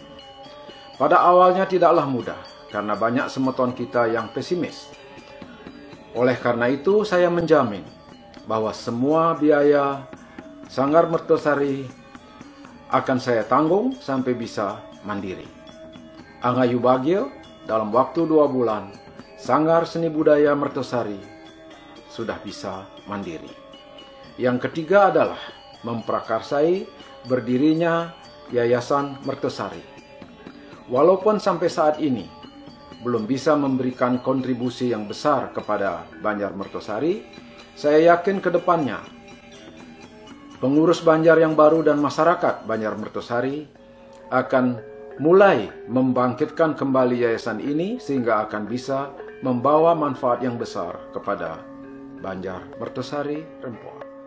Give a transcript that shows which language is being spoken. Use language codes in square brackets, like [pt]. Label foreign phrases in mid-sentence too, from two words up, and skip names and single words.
[id] Pada awalnya tidaklah mudah karena banyak semeton kita yang pesimis. Oleh karena itu saya menjamin bahwa semua biaya Sanggar Mertosari akan saya tanggung sampai bisa mandiri. Angayu Bagio, dalam waktu 2 bulan, Sanggar Seni Budaya Mertosari sudah bisa mandiri. Yang ketiga adalah memprakarsai berdirinya Yayasan Mertosari. Walaupun sampai saat ini belum bisa memberikan kontribusi yang besar kepada Banjar Mertosari, saya yakin ke depannya pengurus Banjar yang baru dan masyarakat Banjar Mertosari akan mulai membangkitkan kembali yayasan ini sehingga akan bisa membawa manfaat yang besar kepada Banjar Mertosari Rempoa.